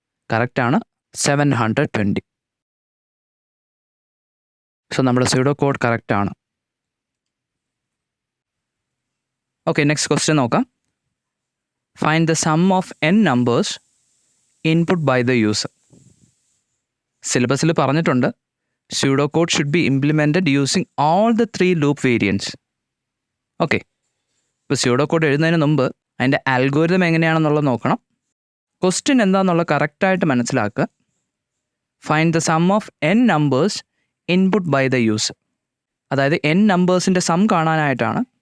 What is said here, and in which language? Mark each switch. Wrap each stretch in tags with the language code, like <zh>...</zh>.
<ml>കറക്റ്റാണ്, 720. സോ നമ്മുടെ pseudo code കറക്റ്റാണ്.</ml> <en>okay, next question</en> <ml>നോക്കാം.</ml> <en>Find the sum of n numbers input by the user.</en> <ml>സിലബസിൽ പറഞ്ഞിട്ടുണ്ട്</ml> <en>pseudocode should be implemented using all the 3 loop variants.</en> <ml>Okay, ഇപ്പോൾ pseudocode എഴുതുന്നതിന് മുമ്പ് അതിൻ്റെ ആൽഗോരിതം എങ്ങനെയാണെന്നുള്ളത് നോക്കണം. ക്വസ്റ്റ്യൻ എന്താണെന്നുള്ളത് കറക്റ്റായിട്ട് മനസ്സിലാക്കുക.</ml> <en>Find the sum of n numbers input by the user.</en> <ml>അതായത് n നമ്പേഴ്സിൻ്റെ സം കാണാനായിട്ടാണ്.</ml>